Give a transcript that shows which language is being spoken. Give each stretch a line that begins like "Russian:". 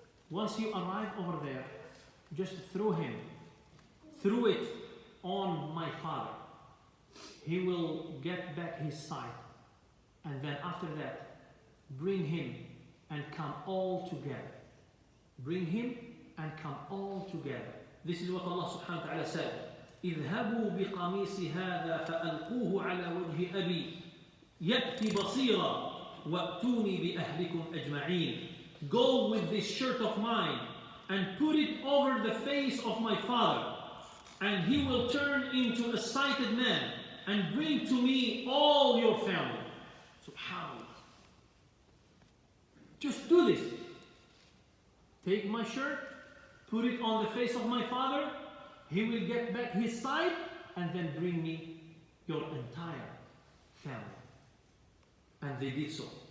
English: Once you arrive over there, just throw it on my father. He will get back his sight. And then after that, bring him and come all together. Bring him and come all together. This is what Allah subhanahu wa ta'ala said.
Arabic: اذهبوا بقميص هذا فألقوه على وجه أبي يأتي بصيرا وأتوني بأهلكم أجمعين.
English: Go with this shirt of mine and put it over the face of my father, and he will turn into a sighted man and bring to me all your family. SubhanAllah. Just do this. Take my shirt, put it on the face of my father, he will get back his sight, and then bring me your entire family. And they did so.